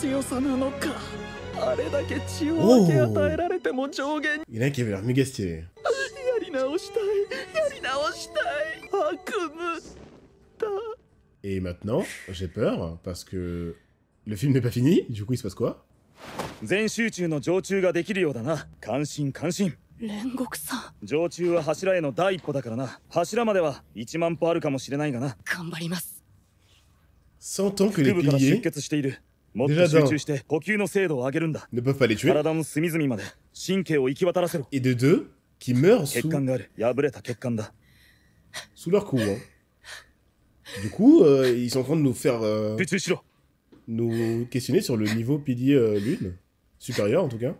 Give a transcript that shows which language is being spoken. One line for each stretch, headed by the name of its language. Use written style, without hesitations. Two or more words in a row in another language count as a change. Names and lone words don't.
French: Oh, il y en a un qui avait l'air méga stylé. Et maintenant, j'ai peur, parce que le film n'est pas fini, du coup il se passe quoi?
Japanese: Rengoku-san. 常駐は柱への第一歩だからな。柱までは1万歩あるかもしれないがな。
French: 100 ans que les piliers, déjà d'un, ne peuvent pas les tuer, et de deux, qui meurent sous leur coup. Hein. Du coup, ils sont en train de nous faire nous questionner sur le niveau pilier lune, supérieur en tout cas.